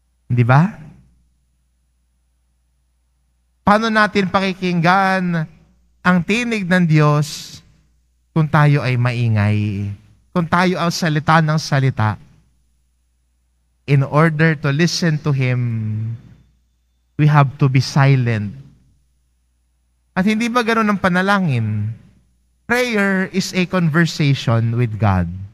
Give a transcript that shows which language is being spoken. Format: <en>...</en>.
<tl>Di ba? Paano natin pakikinggan ang tinig ng Diyos kung tayo ay maingay? Kung tayo ang salita ng salita?</tl> <en>In order to listen to Him, we have to be silent.</en> <tl>At hindi ba ganun ang panalangin?</tl> <en>Prayer is a conversation with God.</en>